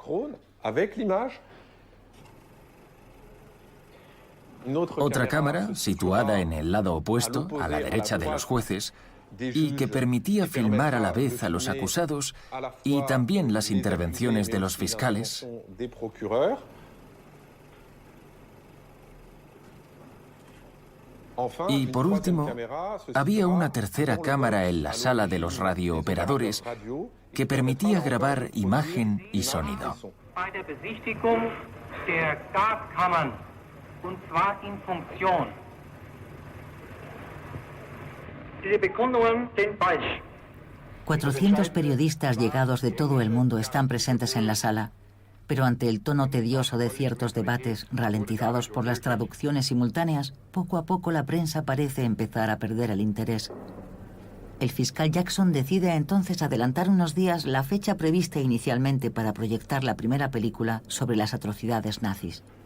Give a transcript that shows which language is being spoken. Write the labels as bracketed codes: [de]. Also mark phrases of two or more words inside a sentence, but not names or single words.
[es] Otra cámara, situada en el lado opuesto, a la derecha de los jueces, y que permitía filmar a la vez a los acusados y también las intervenciones de los fiscales. Y por último, había una tercera cámara en la sala de los radiooperadores que permitía grabar imagen y sonido. [de] Und zwar in Funktion. Die Bekundungen sind falsch. [es] 400 periodistas llegados de todo el mundo están presentes en la sala, pero ante el tono tedioso de ciertos debates, ralentizados por las traducciones simultáneas, poco a poco la prensa parece empezar a perder el interés. El fiscal Jackson decide entonces adelantar unos días la fecha prevista inicialmente para proyectar la primera película sobre las atrocidades nazis.